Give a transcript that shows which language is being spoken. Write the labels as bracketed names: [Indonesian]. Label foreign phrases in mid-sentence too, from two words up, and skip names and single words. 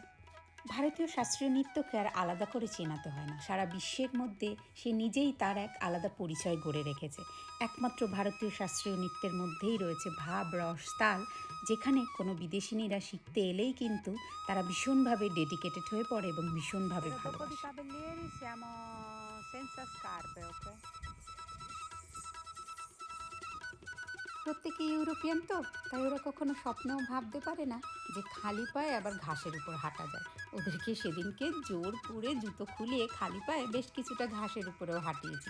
[Bangla] ভারতীয় শাস্ত্রীয় নৃত্যকে আর আলাদা করে চেনাতে হয় না, সারা বিশ্বের মধ্যে সে নিজেই তার এক আলাদা পরিচয় গড়ে রেখেছে। একমাত্র ভারতীয় শাস্ত্রীয় নৃত্যের মধ্যেই রয়েছে ভাব, রস, তাল, যেখানে কোনো বিদেশিনীরা শিখতে এলেই কিন্তু তারা ভীষণভাবে ডেডিকেটেড হয়ে পড়ে এবং ভীষণভাবে ভালোবাসে। [Italian] Cavalieri siamo senza scarpe, ok? [Bangla] প্রত্যেকে ইউরোপিয়ান তো, তাই ওরা কখনো স্বপ্নেও ভাবতে পারে না যে খালি পায়ে আবার ঘাসের উপর হাঁটা যায়। ওদেরকে সেদিনকে জোর করে জুতো খুলিয়ে খালি পায়ে বেশ কিছুটা ঘাসের উপরেও হাঁটিয়েছি।